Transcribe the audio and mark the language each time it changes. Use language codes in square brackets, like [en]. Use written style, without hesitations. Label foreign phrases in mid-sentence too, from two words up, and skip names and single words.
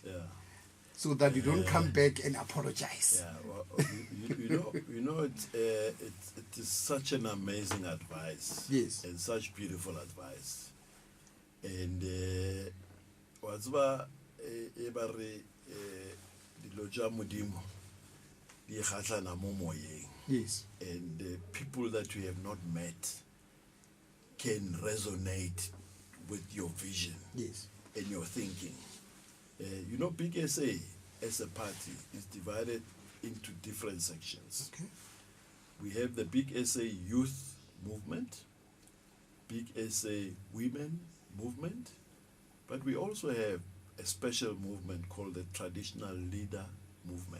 [en] So that you don't come back and apologize. Yeah, well, you know, it is such an amazing advice. Yes. And such beautiful advice. And what's about every [nso] diloja mudimo di khatlana mo moyeng. [en] Yes. And the people that we have not met can resonate with your vision. Yes. And your thinking. You know, Big SA as a party is divided into different sections. Okay. We have the Big SA Youth Movement, Big SA Women Movement, but we also have a special movement called the Traditional Leader Movement.